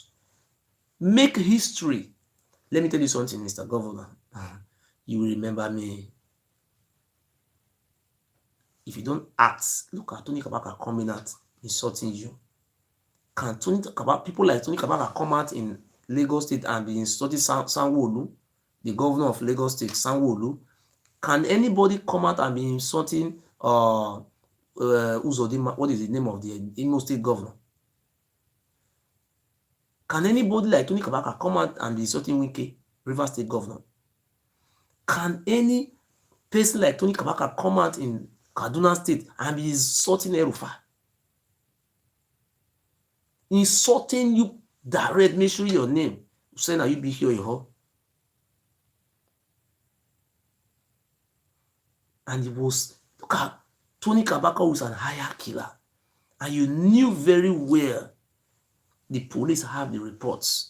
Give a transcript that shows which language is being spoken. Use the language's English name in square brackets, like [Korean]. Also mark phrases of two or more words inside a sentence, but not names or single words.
[English] Make history. Let me tell you something, Mr. Governor. You will remember me. If you don't act, look at Tony Kabaka coming out insulting you. Can Tony Kabaka, people like Tony Kabaka come out in Lagos State and be insulting Sanwo-Olu, the governor of Lagos State, Sanwo-Olu? Can anybody come out and be insulting Uzodinma? What is the name of the Imo State governor? Can anybody like Tony Kabaka come out and be insulting Wike, Rivers State governor? Can any person like Tony Kabaka come out in Kaduna State and be insulting El-Rufai? Insulting you direct, make sure your name, saying that you be here in her. And it was, look at, Tony Kabaka was an hire killer. And you knew very well the police have the reports.